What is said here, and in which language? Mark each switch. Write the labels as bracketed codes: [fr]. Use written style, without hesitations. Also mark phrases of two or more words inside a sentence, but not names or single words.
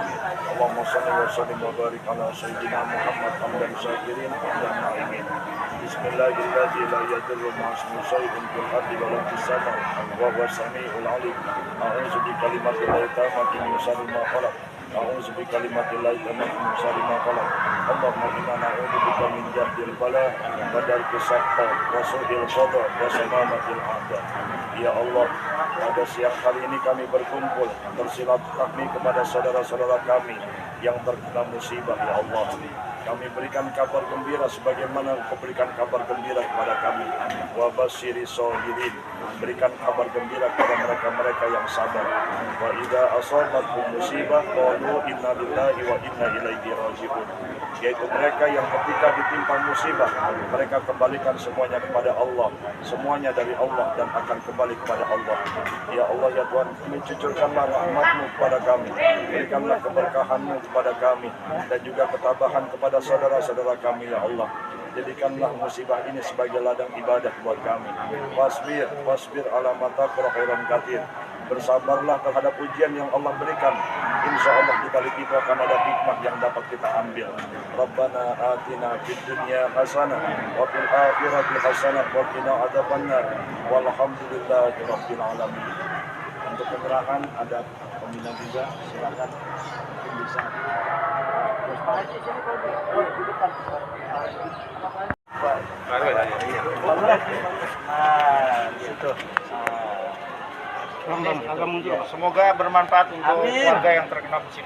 [ar] اللهم صل وسلم وبارك على سيدنا محمد حمدا شاكرين حمدا ناعمين. بسم الله الرحمن الرحيم لا يضر مع اسمه شيء في الأرض ولا في السماء وهو السميع العليم. أعوذ بكلمات الله التامات من شر ما خلق. أعوذ بكلمات الله التامات من شر ما خلق. اللهم إنا نعوذ بك من جهد البلاء ودرك الشقاء وسوء القضاء وشماتة الأعداء. يا الله, [id] pada siang hari ini kami berkumpul bersilaturahmi kepada saudara-saudara kami yang terkena musibah. [ar] يا الله, [id] kami berikan kabar gembira sebagaimana Kau berikan kabar gembira kepada kami. [ar] وبشر الصابرين, [id] berikan kabar gembira kepada mereka-mereka yang sabar. [ar] وإذا أصابتهم مصيبة قالوا إنا لله وإنا إليه راجعون, [id] yaitu mereka yang ketika ditimpa musibah mereka kembalikan semuanya kepada Allah, semuanya dari Allah dan akan kembali kepada Allah. [ar] يا الله, [id] ya Tuhan, kami cucurkanlah rahmat-Mu kepada kami, berikanlah keberkahan-Mu kepada kami dan juga ketabahan kepada saudara-saudara kami. [ar] يا الله, [id] jadikanlah musibah ini sebagai ladang ibadah buat kami. [ar] واصبر على ما تقرأ خيرا كثيرا, [id] bersabarlah terhadap ujian yang Allah berikan. [ar] إن شاء الله [id] di balik itu akan ada hikmah yang dapat kita ambil. [ar] ربنا آتنا في الدنيا حسنة وفي الآخرة حسنة وقنا عذاب النار. والحمد لله رب العالمين. [id] Untuk penyerahan ada pembina juga, silakan mungkin bisa. Semoga bermanfaat untuk warga yang terkena musibah.